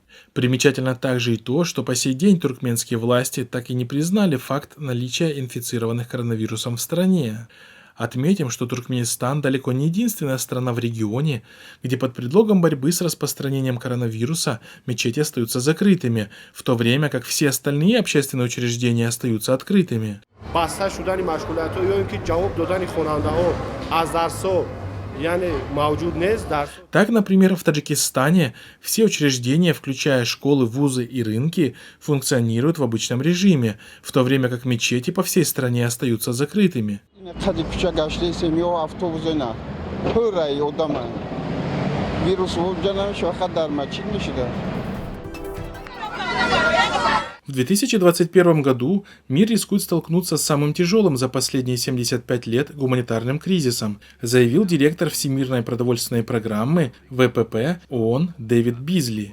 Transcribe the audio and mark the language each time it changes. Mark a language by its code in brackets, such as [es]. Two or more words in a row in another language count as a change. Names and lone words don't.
[ru] Примечательно также и то, что по сей день туркменские власти так и не признали факт наличия инфицированных коронавирусом в стране. Отметим, что Туркменистан далеко не единственная страна в регионе, где под предлогом борьбы с распространением коронавируса мечети остаются закрытыми, в то время как все остальные общественные учреждения остаются открытыми. [fa] بسته شدن مشغولیت‌ها یا اینکه جواب دادن خواننده‌ها از درس‌ها یعنی موجود نیست درس. [ru] Так, например, в Таджикистане все учреждения, включая школы, вузы и рынки, функционируют в обычном режиме, в то время как мечети по всей стране остаются закрытыми. В 2021 году мир рискует столкнуться с самым тяжелым за последние 75 лет гуманитарным кризисом, заявил директор Всемирной продовольственной программы ВПП ООН Дэвид Бизли.